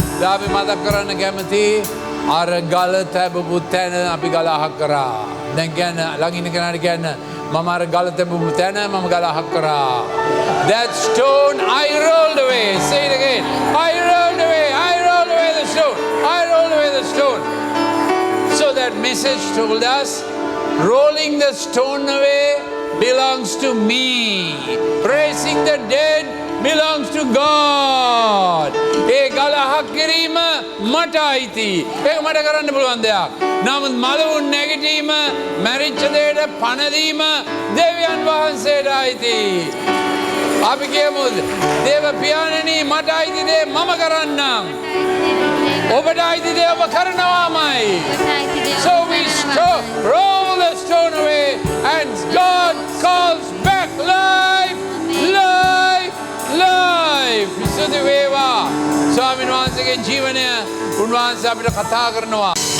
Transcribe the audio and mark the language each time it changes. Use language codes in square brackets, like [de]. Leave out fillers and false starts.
[si] අපි මතක් කරන්න කැමති අර ගල තැබපු තැන අපි ගල අහක් කරා. දැන් කියන්න ළඟින් ඉන්න කෙනාට කියන්න මම අර ගල තැබපු තැන මම ගල අහක් කරා. [en] That stone I rolled away. Say it again. I rolled away. I rolled away the stone. I rolled away the stone. So that message told us rolling the stone away belongs to me. Raising the dead belongs to God. [si] ඒ ගල අහක් කිරීම මට අයිති. ඒක මට කරන්න පුළුවන් දෙයක්. නමුත් මලවුන් නැගිටීම, මැරිච්ච දෙයට පණ දීම දෙවියන් වහන්සේට අයිති. අපි කියමු දේව පියාණනි මට අයිති දේ මම කරන්නම්. ඔබට අයිති දේ ඔබ කරනවාමයි. [en] So we roll the stone away and God calls back life, life, life. [si] විසුද්ධි වේවා. ස්වාමීන් වහන්සේගේ ජීවනය උන්වහන්සේ අපිට කතා කරනවා.